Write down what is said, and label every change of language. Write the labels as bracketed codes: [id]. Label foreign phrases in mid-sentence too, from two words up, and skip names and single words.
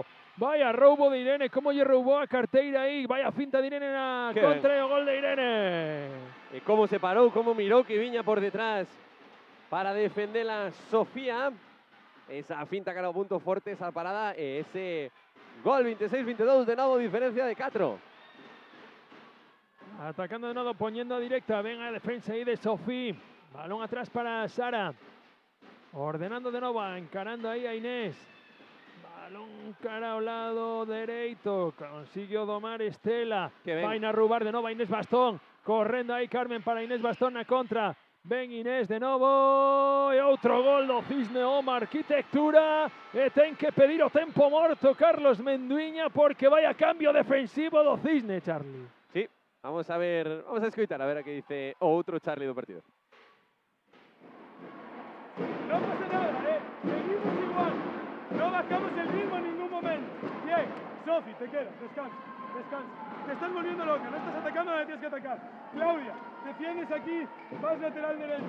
[gl] Vaya roubo de Irene, como lle roubou a carteira aí. Vaya finta de Irene na contra e o gol de Irene. E como se parou, como mirou que viña por detrás para defenderla Sofía. Esa finta cara ao punto forte, esa parada e ese gol 26-22 de novo, diferencia de 4. [es] Atacando de nuevo, poniendo a directa. [gl] Ven a defensa ahí de Sofía. [es] Balón atrás para Sara. Ordenando de nuevo, encarando ahí a Inés. [gl] Balón cara ao lado dereito. [es] Consiguió domar [gl] Estela. Vain a roubar [es] de nuevo [gl] a Inés Bastón. Correndo aí Carmen para Inés Bastón na contra. Ven Inés de novo. E outro gol do Cisne Oma Arquitectura. E ten que pedir o tempo morto Carlos Menduiña porque vai a cambio defensivo do Cisne, Charlie. Sí, vamos a ver, vamos a escoitar a ver a que dice o outro Charlie do partido. [es] No pasa nada, seguimos igual. No bajamos el ritmo en ningún momento. Bien, Sofi, te quedas, descansa, descansa. Te estás volviendo loca, no estás atacando donde tienes que atacar. Claudia, defiendes aquí, vas lateral derecho.